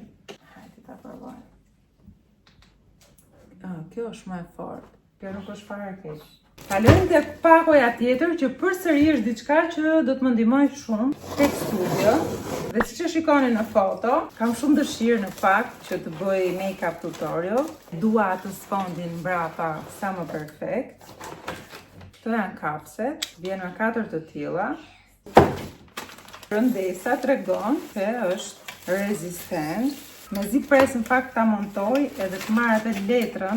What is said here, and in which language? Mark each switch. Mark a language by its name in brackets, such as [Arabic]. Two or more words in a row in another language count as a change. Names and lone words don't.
[Albanian] Hajde ta provoj. Kjo është më e fortë. Kjo nuk është fare keq. Kalojmë tek pakoja tjetër që përsëri është diçka që do të më ndihmojë shumë tek studio. Dhe siç e shikoni në foto, kam shumë dëshirë në fakt që të bëj [English] make-up tutorial. [Albanian] Dua atë sfondin mbrapa sa më perfekt. Këto janë kapset, vjen me 4 të tilla. Rëndesa tregon se është rezistent. Mezi pres në fakt ta montoj edhe të marr atë letrën.